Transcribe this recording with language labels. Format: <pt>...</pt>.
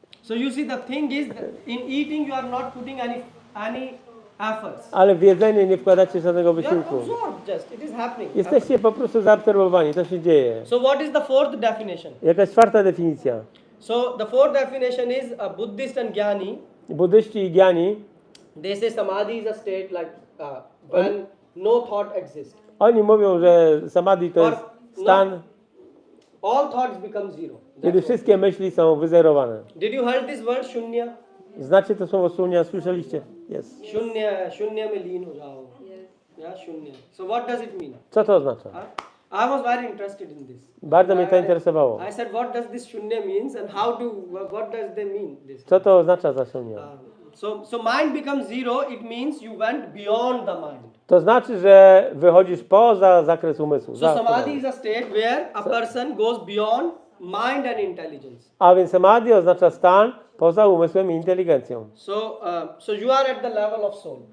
<en>So you see the thing is that in eating you are not putting any efforts.</en> <pl>Ale w jedzenie nie wkładacie żadnego</pl> <en>You are</en> <pl>wysiłku.</pl> <en>absorbed just. It is happening.</en> <pl>Jesteście po prostu zaobserwowani, to się dzieje.</pl> <en>So what is the fourth definition?</en> <pl>Jakaś czwarta definicja.</pl> <en>So the fourth definition is a Buddhist and Jnani.</en> <pl>Buddyści i Giani,</pl> <en>They say samadhi is a state like when no thought exists.</en> <pl>oni mówią, że samadhi to jest stan,</pl> <en>All thoughts become zero.</en> <pl>kiedy wszystkie myśli są wyzerowane.</pl> <en>Did you heard this word shunya?</en> <pl>Znacie to słowo shunya? Słyszeliście? Jest.</pl> <hi>Shunya mein leen ho jao.</hi> <en>Yeah, shunya. So what does it mean?</en> <pl>Co to oznacza?</pl> <en>I was very interested in this.</en> <pl>Bardzo mnie to interesowało.</pl> <en>I said, what does this shunya means and what does they mean this?</en> <pl>Co to oznacza za shunya?</pl> <en>So mind becomes zero, it means you went beyond the mind.</en> <pl>To znaczy, że wychodzisz poza zakres umysłu.</pl> <en>So samadhi is a state where a person goes beyond mind and intelligence.</en> <pl>A więc samadhi oznacza stan poza umysłem i inteligencją.</pl> <en>So you are at the level of soul.</en>